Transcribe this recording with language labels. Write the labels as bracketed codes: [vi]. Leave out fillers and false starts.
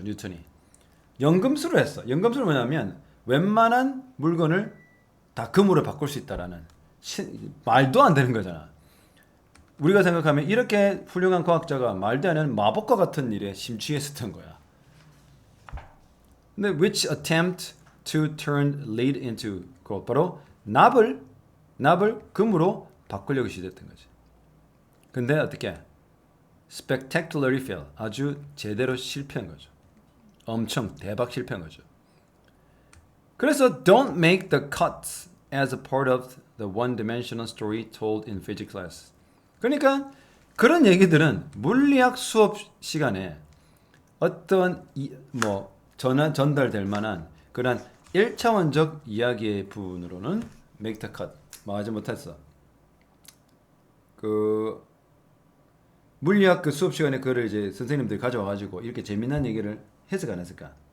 [ko] 뉴턴이 연금술을 했어. 연금술은 뭐냐면 웬만한 물건을 다 금으로 바꿀 수 있다라는 말도 안 되는 거잖아. 우리가 생각하면 이렇게 훌륭한 과학자가 말도 안 되는 마법과 같은 일에 심취했었던 거야. 근데 [en] which attempt to turn lead into gold. [ko] 바로 납을 금으로 바꾸려고 시도했던 거지. 근데 어떻게? [en] spectacularly fail. [ko] 아주 제대로 실패한 거죠. 엄청 대박 실패한 거죠. [en] 그래서 don't make the cuts as a part of the one-dimensional story told in physics class. [ko] 그러니까 그런 얘기들은 물리학 수업 시간에 어떤 뭐 전달될 만한 그런 1차원적 이야기의 부분으로는 [en] make the cut [ko] 말하지 못했어. 그 물리학 그 수업 시간에 그걸 이제 선생님들이 가져와 가지고 이렇게 재미난 얘기를 해석 안 했을까?